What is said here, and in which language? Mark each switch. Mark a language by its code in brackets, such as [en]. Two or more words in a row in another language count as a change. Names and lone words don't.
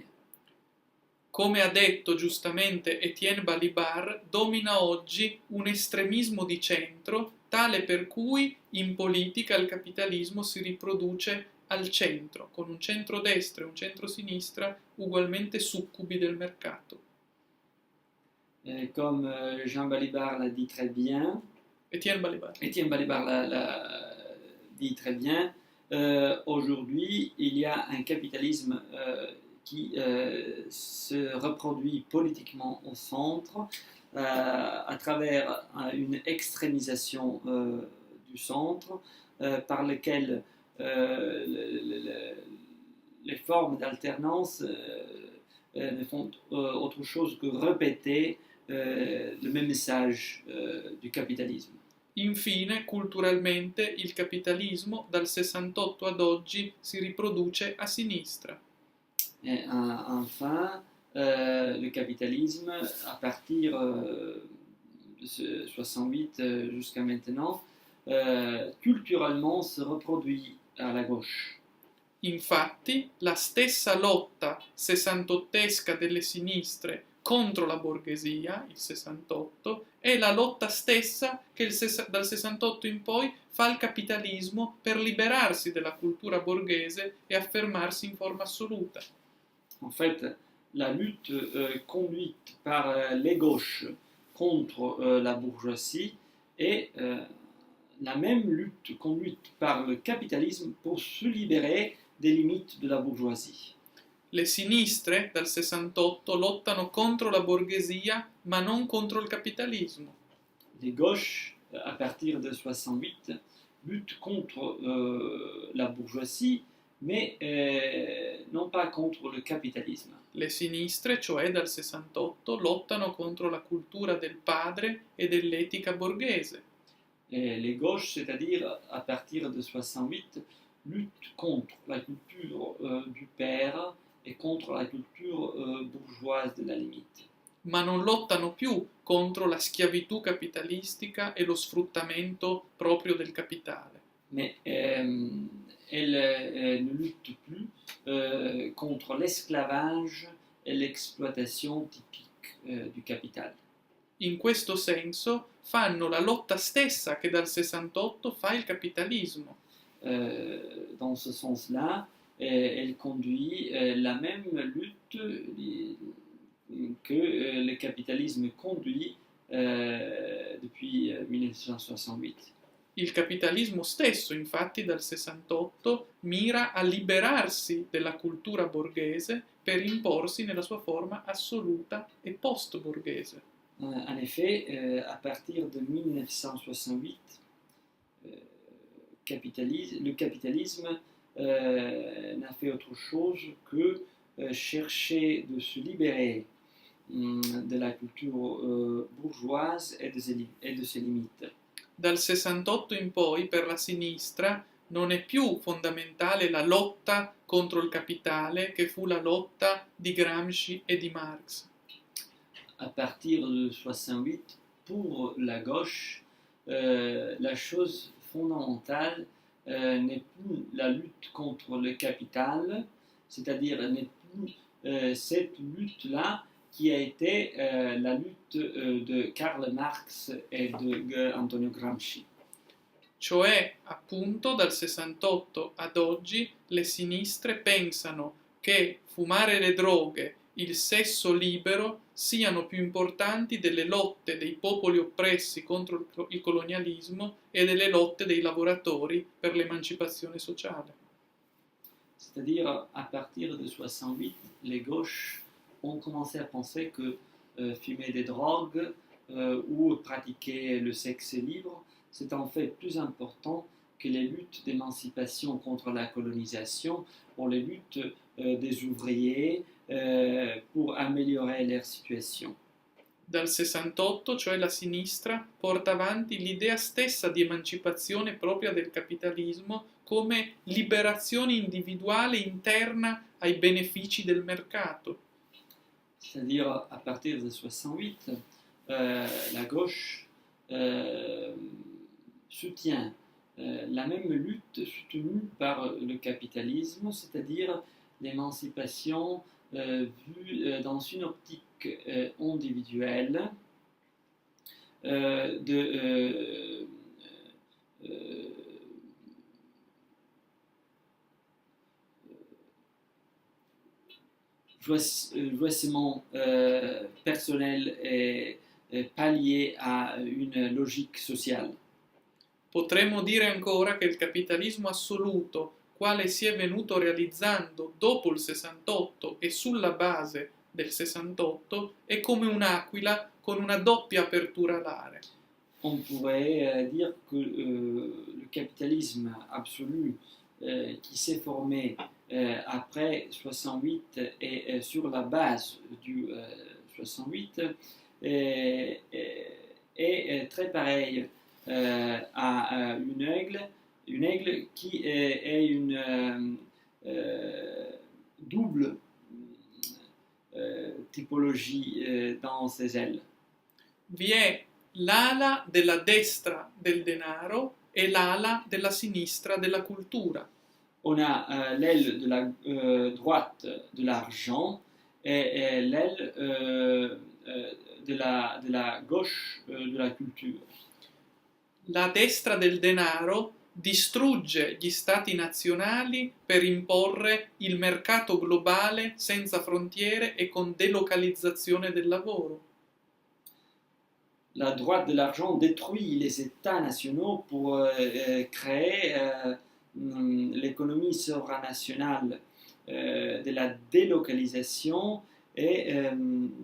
[it] Come ha detto giustamente Etienne Balibar, domina oggi un estremismo di centro tale per cui in politica il capitalismo si riproduce al centro, con un centro-destra e un centro-sinistra ugualmente succubi del mercato. [fr] Comme Jean Balibar l'a dit très bien, Etienne Balibar. Étienne Balibar l'a dit très bien, aujourd'hui il y a un capitalisme qui se reproduit politiquement au centre à travers une extrémisation du centre par lequel les formes d'alternance ne font autre chose que répéter le même message du capitalisme. [it] Infine, culturalmente, il capitalismo dal 68 ad oggi si riproduce a sinistra. [fr] Et enfin, le capitalisme, à partir de ce 68 jusqu'à maintenant, culturellement se reproduit à la gauche. [it] Infatti, la stessa lotta sessantottesca delle sinistre contro la borghesia, il 68, è la lotta stessa che dal 68 in poi fa il capitalismo per liberarsi della cultura borghese e affermarsi in forma assoluta. [fr] En fait, la lutte conduite par les gauches contre la bourgeoisie est la même lutte conduite par le capitalisme pour se libérer des limites de la bourgeoisie. [it] Le sinistre dal 68 lottano contro la borghesia ma non contro il capitalismo. [fr] Les gauches, à partir de 68, luttent contre la bourgeoisie, mais non pas contre le capitalisme. [it] Le sinistre, cioè dal 68, lottano contro la cultura del padre e dell'etica borghese. [fr] Et les gauches, c'est-à-dire à partir de 68, luttent contre la culture du père et contre la culture bourgeoise de la limite. [it] Ma non lottano più contro la schiavitù capitalistica e lo sfruttamento proprio del capitale. [fr] Mais elles ne luttent plus contre l'esclavage et l'exploitation typique du capital. [it] In questo senso fanno la lotta stessa che dal 68 fa il capitalismo. [fr] Dans ce sens-là, elle conduit la même lutte que le capitalisme conduit depuis 1968. [it] Il capitalismo stesso, infatti, dal 68 mira a liberarsi della cultura borghese per imporsi nella sua forma assoluta e post-borghese. [fr] En effet, à partir de 1968, le capitalisme n'a fait autre chose que chercher de se libérer de la culture bourgeoise et de ses limites. [it] Dal 68 in poi, per la sinistra, non è più fondamentale la lotta contro il capitale che fu la lotta di Gramsci e di Marx. [fr] À partir de 68, pour la gauche, la chose fondamentale n'est plus la lutte contre le capital, c'est-à-dire n'est plus cette lutte-là qui a été la lutte de Karl Marx et de Antonio Gramsci. [it] Cioè, appunto, dal 68 ad oggi le sinistre pensano che fumare le droghe, il sesso libero siano più importanti delle lotte dei popoli oppressi contro il colonialismo e delle lotte dei lavoratori per l'emancipazione sociale. [fr] C'est-à-dire, à partir de 68, les gauches ont commencé à penser que fumer des drogues ou pratiquer le sexe libre, c'est en fait plus important que les luttes d'émancipation contre la colonisation, pour les luttes des ouvriers, pour améliorer leur situation. [it] Dal 68, cioè la sinistra, porta avanti l'idea stessa di emancipazione propria del capitalismo come liberazione individuale interna ai benefici del mercato. [fr] C'est-à-dire, à partir de 68, la gauche soutient la même lutte soutenue par le capitalisme, c'est-à-dire l'émancipation vue dans une optique individuelle jouissement personnel et pas lié à une logique sociale. [it] Potremmo dire ancora che il capitalismo assoluto, quale si è venuto realizzando dopo il 68 e sulla base del 68, è come un'aquila con una doppia apertura alare. [fr] On pourrait dire que le capitalisme absolu qui s'est formé après 68 et sur la base du 68 est très pareil à une aigle qui est une double typologie dans ses ailes. [it] Vi è l'ala della destra del denaro e l'ala della sinistra della cultura. [fr] On a l'aile de la droite de l'argent et l'aile de la gauche de la culture. [it] La destra del denaro distrugge gli stati nazionali per imporre il mercato globale senza frontiere e con delocalizzazione del lavoro. [fr] La droite de l'argent détruit les États nationaux pour créer l'économie supranationale de la délocalisation et